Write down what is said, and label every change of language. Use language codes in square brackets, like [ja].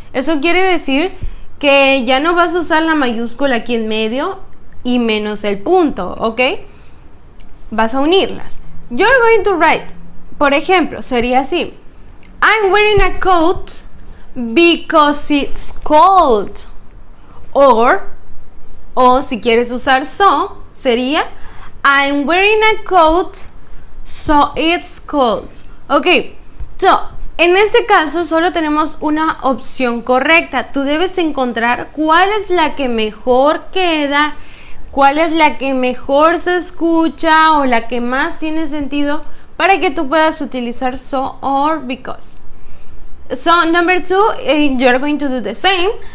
[es] Eso quiere decir que ya no vas a usar la mayúscula aquí en medio y menos el punto, ¿ok? Vas a unirlas. [en] You're going to write, [es] por ejemplo, sería así. [en] I'm wearing a coat because it's cold. [es] O si quieres usar so, sería [en] I'm wearing a coat so it's cold. Ok, so [es] en este caso solo tenemos una opción correcta. Tú debes encontrar cuál es la que mejor queda, cuál es la que mejor se escucha o la que más tiene sentido para que tú puedas utilizar [en] so or because. So number 2, you're going to do the same.